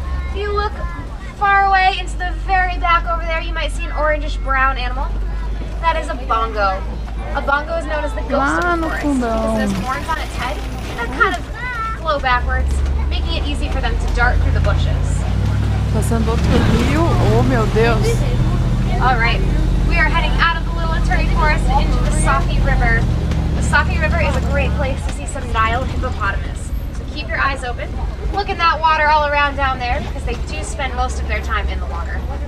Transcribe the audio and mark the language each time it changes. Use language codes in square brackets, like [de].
[en] If you look far away into the very back over there, you might see an orangish brown animal. That is a bongo. A bongo is known as the ghost of the forest because there's horns on its head that kind of flow backwards, making it easy for them to dart through the bushes. [pt] Passando outro rio, oh meu Deus! [en] Alright, we are heading out of the Little Aturi Forest into the Safi River. The Safi River is a great place to see some Nile hippopotamus. So keep your eyes open. Look at that water all around down there because they do spend most of their time in the water.